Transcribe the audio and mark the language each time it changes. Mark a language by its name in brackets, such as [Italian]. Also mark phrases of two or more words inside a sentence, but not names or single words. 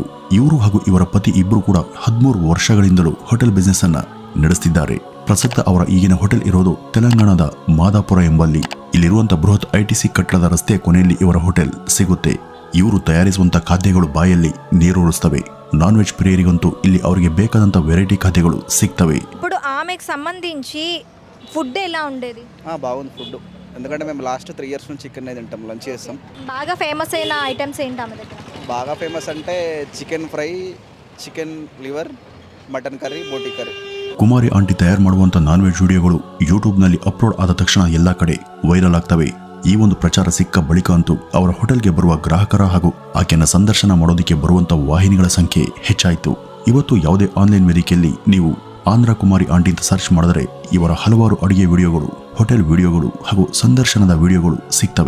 [Kannada] ಇವರು ಹಾಗೂ ಇವರ ಪತಿ ಇಬ್ಬರು ಕೂಡ 13 ವರ್ಷಗಳಿಂದಲೂ [English] hotel business [Kannada] ಅನ್ನ ನಡೆಸುತ್ತಿದ್ದಾರೆ. ಪ್ರಸಕ್ತ ಅವರ ಈಗಿನ ಹೋಟೆಲ್ ಇರೋದು ತೆಲಂಗಾಣದ ಮಾದಾಪುರ ಎಂಬಲ್ಲಿ. ಇಲ್ಲಿರುವಂತಹ ಬೃಹತ್ ITC ಕಟ್ಟಡದ ರಸ್ತೆಯ ಕೊನೆಯಲ್ಲಿ ಇವರ ಹೋಟೆಲ್ ಸಿಗುತ್ತೆ. ಇವರು ತಯಾರಿಸುವಂತ ಖಾದ್ಯಗಳು ಬಾಯಲ್ಲಿ ನೀರೂರಿಸ್ತವೆ. ನಾನ್ ವೆಜ್ ಪ್ರಿಯರಿಗಂತೂ ಇಲ್ಲಿ ಅವರಿಗೆ ಬೇಕಾದಂತ ವೆರೈಟಿ ಖಾದ್ಯಗಳು ಸಿಗ್ತವೆ. [Telugu] ఇప్పుడు ఆమెకు సంబంధించి ఫుడ్ ఎలా ఉండేది? బాగుంది ఫుడ్. ఎందుకంటే మేము [English] last 3 years [Telugu] నుంచి చికెన్ తింటాం, లంచ్ చేస్తాం. బాగా ఫేమస్ అయిన ఐటమ్స్ ఏంటి ఆమె దగ్గర? బాగా ఫేమస్ అంటే [English] chicken fry, chicken liver, mutton curry, [Telugu] ಬೋಟಿ ಕರಿ. [Kannada] ಕುಮಾರಿ ಆಂಟಿ ತಯಾರು ಮಾಡುವಂತ ನಾನ್ ವೆಜ್ ವಿಡಿಯೋಗಳು ಯೂಟ್ಯೂಬ್ ನಲ್ಲಿ ಅಪ್ಲೋಡ್ ಆದ ತಕ್ಷಣ ಎಲ್ಲಾ ಕಡೆ ವೈರಲ್ ಆಗ್ತವೆ. ಈ ಒಂದು ಪ್ರಚಾರ ಸಿಕ್ಕ ಬಳಿಕ ಅಂತೂ ಅವರ ಹೋಟೆಲ್ಗೆ ಬರುವ ಗ್ರಾಹಕರ ಹಾಗೂ ಆಕೆಯನ್ನು ಸಂದರ್ಶನ ಮಾಡೋದಕ್ಕೆ ಬರುವಂತ ವಾಹಿನಿಗಳ ಸಂಖ್ಯೆ ಹೆಚ್ಚಾಯಿತು. ಇವತ್ತು ಯಾವುದೇ ಆನ್ಲೈನ್ ವೇದಿಕೆಯಲ್ಲಿ ನೀವು ಆಂಧ್ರ ಕುಮಾರಿ ಆಂಟಿ ಅಂತ ಸರ್ಚ್ ಮಾಡಿದರೆ ಇವರ ಹಲವಾರು ಅಡುಗೆ ವಿಡಿಯೋಗಳು, ಹೋಟೆಲ್ ವಿಡಿಯೋಗಳು ಹಾಗೂ ಸಂದರ್ಶನದ ವಿಡಿಯೋಗಳು ಸಿಗ್ತವೆ.